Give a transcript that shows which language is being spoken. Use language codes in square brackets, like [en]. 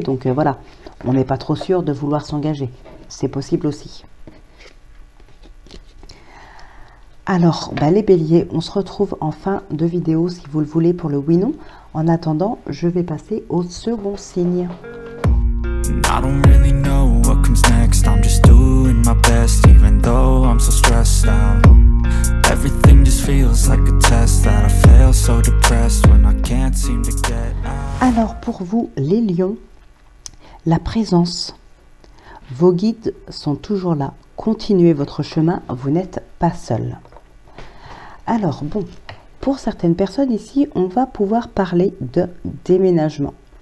[fr] Donc voilà, on n'est pas trop sûr de vouloir s'engager. C'est possible aussi. Alors, les béliers, on se retrouve en fin de vidéo si vous le voulez pour le oui-non. En attendant, je vais passer au second signe. [en] I don't really know what comes next. I'm just doing my best, even though I'm so stressed out. Everything just feels like a test that I fail, so depressed when I can't seem to get out. [fr] Alors pour vous, les lions, la présence. Vos guides sont toujours là. Continuez votre chemin, vous n'êtes pas seul. Alors bon, pour certaines personnes ici, on va pouvoir parler de déménagement.